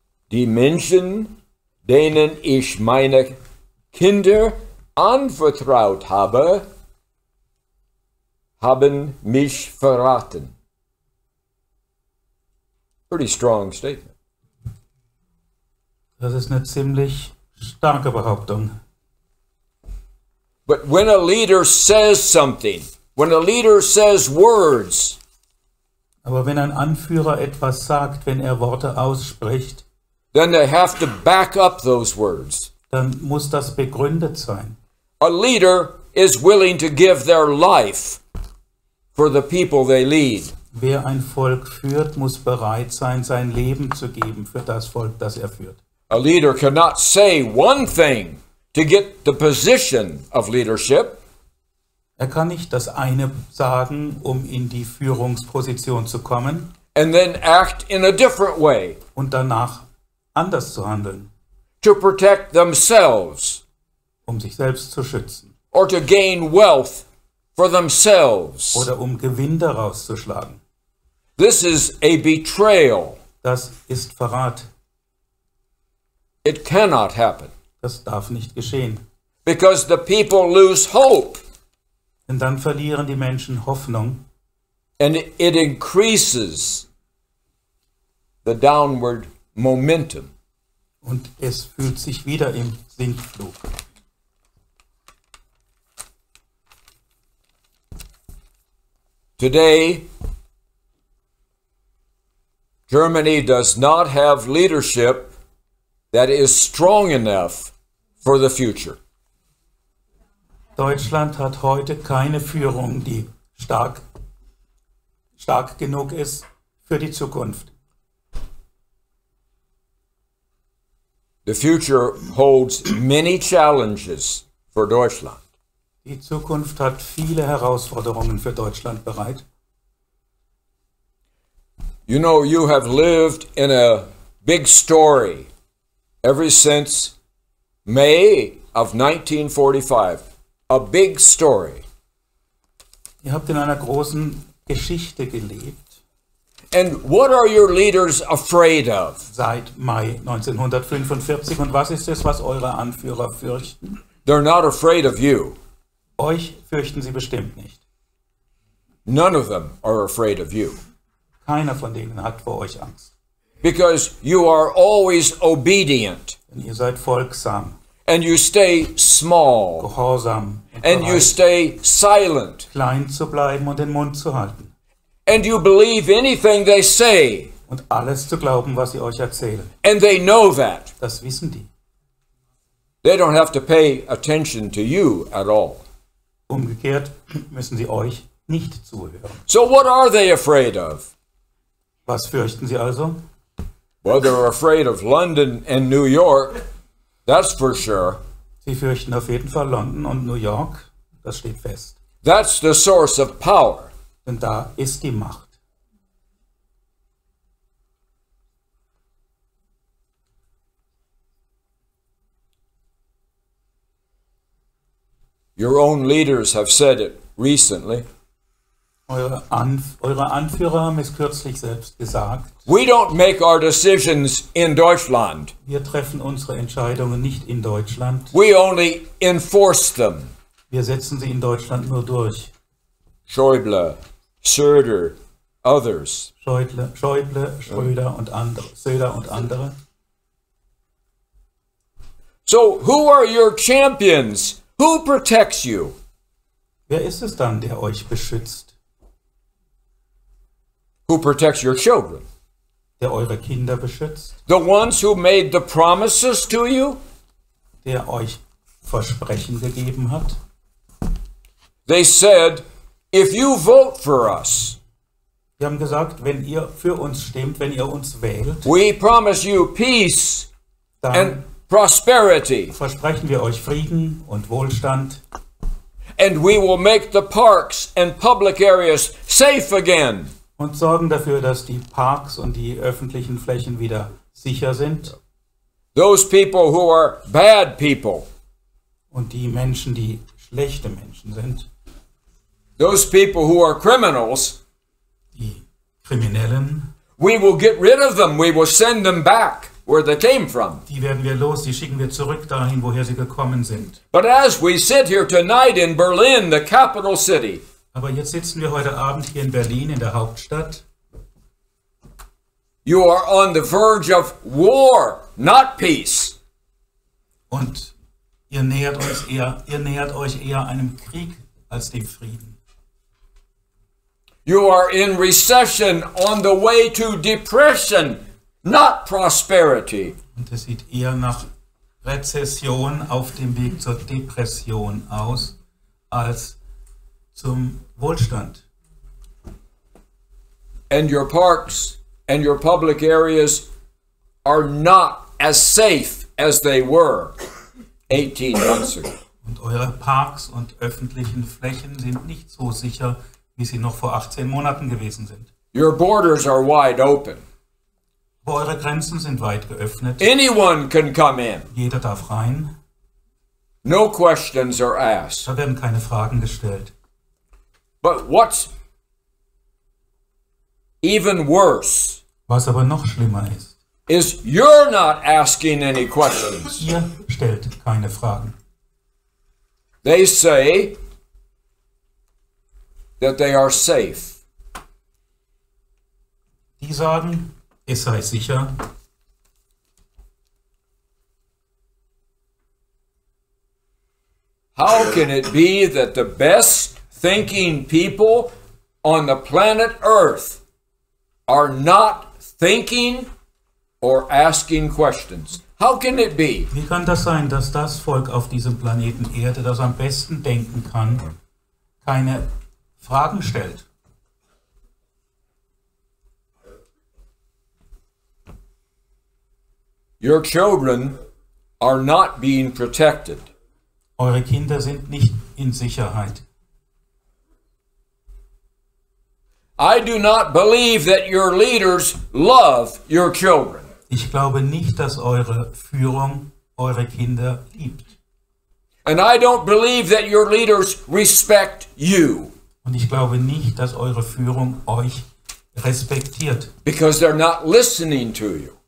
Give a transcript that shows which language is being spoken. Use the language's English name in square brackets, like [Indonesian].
[German] Die Menschen, denen ich meine Kinder anvertraut habe, haben mich verraten. [English] Pretty strong statement. [German] Das ist eine ziemlich starke Behauptung. [English] But when a leader says something, when a leader says words, [German] Aber wenn ein Anführer etwas sagt, wenn er Worte ausspricht, [English] then they have to back up those words. [German] dann muss das begründet sein. [English] A leader is willing to give their life for the people they lead. [German] Wer ein Volk führt, muss bereit sein, sein Leben zu geben für das Volk, das er führt. [English] A leader cannot say one thing to get the position of leadership, [German] Er kann nicht das eine sagen, um in die Führungsposition zu kommen [English] and then act in a different way [German] und danach anders zu handeln, [English] to protect themselves [German] um sich selbst zu schützen [English] or to gain wealth for themselves. [German] oder um Gewinn daraus zu schlagen. [English] This is a betrayal. [German] Das ist Verrat. [English] It cannot happen [German] Das darf nicht geschehen. [English] because the people lose hope [German] Denn dann verlieren die Menschen Hoffnung [English] and it increases the downward momentum. [German] und es fühlt sich wieder im Sinkflug. [English] Today, Germany does not have leadership that is strong enough for the future. [German] Deutschland hat heute keine Führung, die stark genug ist für die Zukunft. [English] The future holds many challenges for Deutschland. [German] Die Zukunft hat viele Herausforderungen für Deutschland bereit. [English] You know, you have lived in a big story ever since May of 1945. A big story. [German] Ihr habt in einer großen Geschichte gelebt [English] And what are your leaders afraid of? [German] seit Mai 1945. Und was ist es, was eure Anführer fürchten? [English] They're not afraid of you. [German] Euch fürchten sie bestimmt nicht. [English] None of them are afraid of you. [German] Keiner von denen hat vor euch Angst. [English] Because you are always obedient. [German] Denn ihr seid folgsam, [English] And you stay small. [German] gehorsam und [English] And you [German] bereit, [English] stay silent. [German] klein zu bleiben und den Mund zu halten. [English] And you believe anything they say. [German] Und alles zu glauben, was sie euch erzählen. [English] And they know that. [German] Das wissen die. [English] They don't have to pay attention to you at all. [German] Umgekehrt müssen sie euch nicht zuhören. [English] So what are they afraid of? [German] Was fürchten sie also? [English] Well, they're afraid of London and New York, that's for sure. [German] Sie fürchten auf jeden Fall London und New York, das steht fest. [English] That's the source of power. [German] Denn da ist die Macht. [English] Your own leaders have said it recently. [German] Eure Anführer haben es kürzlich selbst gesagt. [English] We don't make our decisions in Deutschland. [German] Wir treffen unsere Entscheidungen nicht in Deutschland. [English] We only enforce them. [German] Wir setzen sie in Deutschland nur durch. [English] Schäuble, Söder, others. [German] Schäuble, Schröder und andere, Söder und andere. [English] So who are your champions? Who protects you? [German] Wer ist es dann, der euch beschützt? [English] Who protects your children? [German] Der eure Kinder beschützt? [English] The ones who made the promises to you? [German] Der euch Versprechen gegeben hat? [English] They said, if you vote for us, [German] Die haben gesagt, wenn ihr für uns stimmt, wenn ihr uns wählt, [English] we promise you peace [German] dann [English] and prosperity, [German] versprechen wir euch Frieden und Wohlstand [English] and we will make the parks and public areas safe again. [German] und sorgen dafür, dass die Parks und die öffentlichen Flächen wieder sicher sind. [English] Those people who are bad people, [German] Und die Menschen, die schlechte Menschen sind, [English] those people who are criminals, [German] die Kriminellen, [English] we will get rid of them. We will send them back where they came from. [German] die werden wir los, die schicken wir zurück dahin, woher sie gekommen sind. [English] But as we sit here tonight in Berlin, the capital city, [German] Aber jetzt sitzen wir heute Abend hier in Berlin, in der Hauptstadt. [English] you are on the verge of war, not peace. [German] Und ihr nähert euch eher einem Krieg als dem Frieden. [English] You are in recession on the way to depression, not prosperity. [German] Und es sieht eher nach Rezession auf dem Weg zur Depression aus, als zum Wohlstand. [English] And your parks and your public areas are not as safe as they were 18 months ago. [German] Und eure Parks und öffentlichen Flächen sind nicht so sicher, wie sie noch vor 18 Monaten gewesen sind. [English] Your borders are wide open. [German] Aber eure Grenzen sind weit geöffnet. [English] Anyone can come in. [German] Jeder darf rein. [English] No questions are asked. [German] Da werden keine Fragen gestellt. [English] But what's even worse [German] Was aber noch schlimmer [English] is you're not asking any questions. [German] ihr stellt keine Fragen. [English] They say that they are safe. [German] Die sagen, es sei sicher. [English] How can it be that the best thinking people on the planet Earth are not thinking or asking questions? How can it be? [German] Wie kann das sein, dass das Volk auf diesem Planeten Erde, das am besten denken kann, keine Fragen stellt? [English] Your children are not being protected. [German] Eure Kinder sind nicht in Sicherheit. [English] I do not believe that your leaders love your children. [German] Ich glaube nicht, dass eure Führung eure Kinder liebt. [English] And I don't believe that your leaders respect you. [German] Und ich glaube nicht, dass eure Führung euch respektiert. [English] Because they're not listening to you.